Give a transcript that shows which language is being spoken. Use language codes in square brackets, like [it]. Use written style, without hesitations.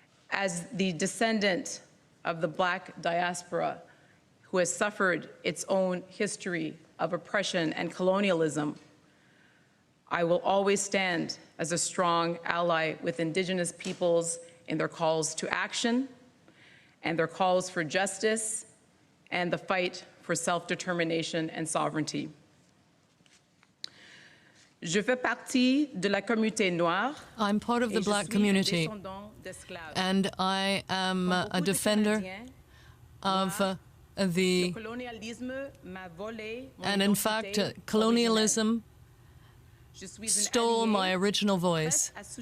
[en] As the descendant of the Black diaspora who has suffered its own history of oppression and colonialism, I will always stand as a strong ally with Indigenous peoples in their calls to action and their calls for justice and the fight for self-determination and sovereignty. [fr] Je fais partie de la communauté noire. [en] I'm part of the Black community, and I am a defender of and in fact, colonialism stole my original voice.